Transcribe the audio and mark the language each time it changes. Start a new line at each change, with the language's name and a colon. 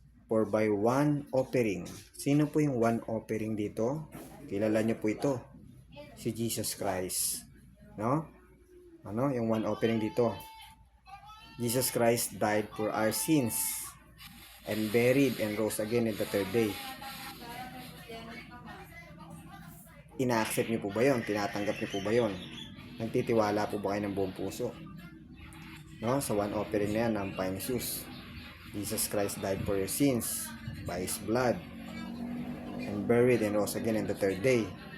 English: For by one offering.
Filipino: Sino po yung one offering dito? Kilala nyo po ito. Si Jesus Christ. No? Ano? Yung one offering dito.
English: Jesus Christ died for our sins and buried and rose again in the third day.
Filipino: Ina-accept niyo po ba yun? Tinatanggap niyo po ba yun? Nagtitiwala po ba kayo ng buong puso? No? Sa one offering na yan ng Pine Jesus.
English: Jesus Christ died for your sins by His blood and buried and rose again in the third day.